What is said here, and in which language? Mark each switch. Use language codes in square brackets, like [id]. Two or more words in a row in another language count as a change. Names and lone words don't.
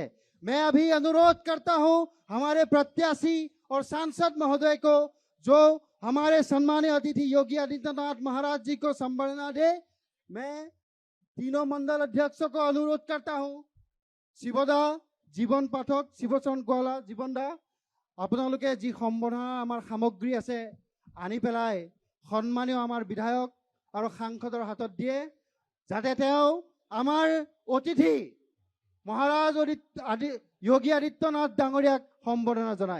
[hi] मैं अभी अनुरोध करता हूं हमारे प्रत्याशी और सांसद महोदय को, जो हमारे सम्मानीय अतिथि योगी आदित्यनाथ महाराज जी को संबोधना दे। मैं तीनों मंडल अध्यक्षों को अनुरोध करता हूं, शिवदा, जीवन पाठक, शिवचरण गोवाला, जीवन दा, [as] আপোনালোকে যি সম্বৰ্ধনা আমাৰ সামগ্ৰী আছে আনি পেলাই সন্মানীয় আমাৰ বিধায়ক আৰু সাংসদৰ হাতত দিয়ে, যাতে তেওঁ আমাৰ অতিথি মহাৰাজ যোগী আদিত্যনাথ ডাঙৰীয়াক সম্বৰ্ধনা জনায়।